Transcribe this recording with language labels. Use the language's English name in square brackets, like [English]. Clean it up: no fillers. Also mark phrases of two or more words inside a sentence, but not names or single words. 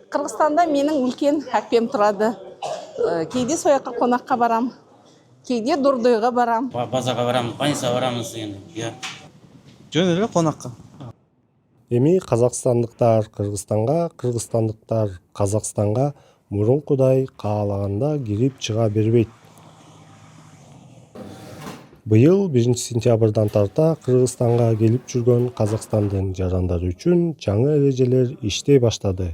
[Kazakh] Кыргызстанда менің үлкен әпкем тұрады. Кейде сояққа қонаққа барам, кейде Дордойға барам. Базарға барамыз, больницаға барамыз енді. [Kyrgyz] Жөн эле конакка. Эми казакстандыктар Кыргызстанга, кыргызстандыктар Казакстанга мурункудай каалаганда кирип чыга бербейт. Быйыл 1-сентябрдан тарта Кыргызстанга келип жүргөн Казакстандын жарандары үчүн жаңы эрежелер иштей баштады.